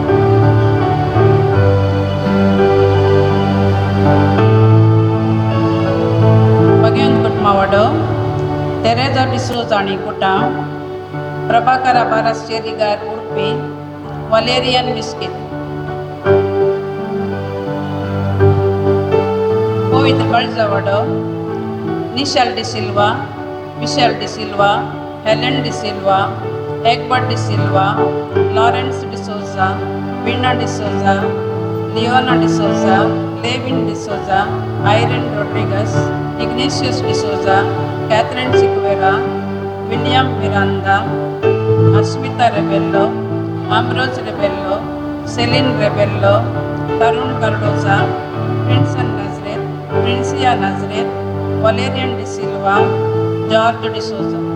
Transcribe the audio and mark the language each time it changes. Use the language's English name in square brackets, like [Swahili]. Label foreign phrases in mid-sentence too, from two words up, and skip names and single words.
[English] Bagian Kutmawado, Teresa D'Souza ni Kutam, Prabhakara Baras Cherigar Urpi, Valerian Mesquite. Povit Balzavado, Nishal De Silva, Michelle De Silva, Helen De Silva, Egbert De Silva, Lawrence D'Souza, Vina D'Souza, Leona D'Souza, Levin D'Souza, Irene Rodriguez, Ignatius D'Souza, Catherine Siqueira, William Miranda, Asmita Rebello, Ambrose Rebello, Celine Rebello, Tarun Cardoza, Princeton Nazareth, Princia Nazareth, Valerian De Silva, George D'Souza.